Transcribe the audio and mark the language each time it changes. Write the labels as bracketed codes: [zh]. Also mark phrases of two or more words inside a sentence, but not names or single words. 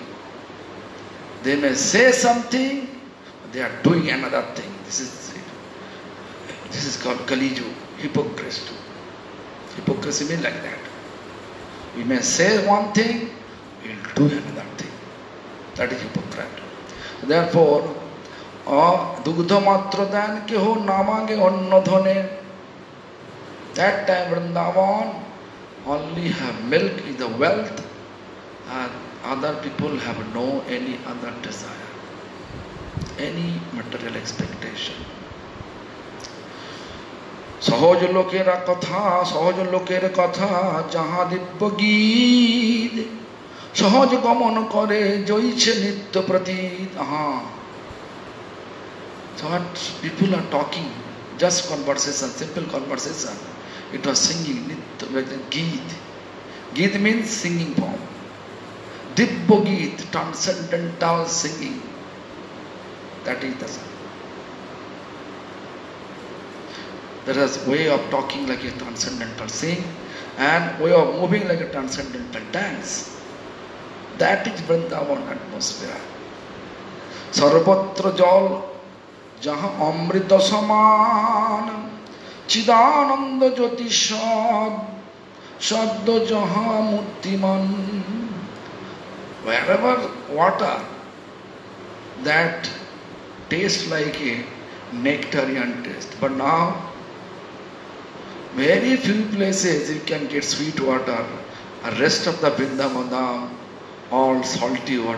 [en] They may say something, they are doing another thing. This is called Kali Yuga, hypocrisy. Hypocrisy means like that. We may say one thing, we will do another thing. That is hypocrite. Therefore, [bn] দুগ্ধ মাত্র ধন কেহ না মাগে অন্ন ধনে. [en] That time Vrindavan only have milk is the wealth, and other people have no any other desire, any material expectation. [bn] সহজ লোকেরা কথা, সহজ লোকের কথা যাহা দিব্য গীত, সহজ গমন করে জয়ছে নিত্য প্রতীত. [en] So what people are talking, just conversation, simple conversation. It was singing [bn] নিত্য গীত. [en] Geet means singing form. [bn] দিব্য গীত, [en] transcendental singing. That is the song. There is way of talking like a transcendental sing and way of moving like a transcendental dance. That is Vrindavan atmosphere. [bn] সর্বত্র জল যাহা অমৃত সমান, চিদানন্দ জ্যোতি স্বাদ্য যাহা মূর্তিমান. [en] Wherever water that tastes like a nectarian taste, but now very few places you can get sweet water. The rest of the Vrindavan all salty water.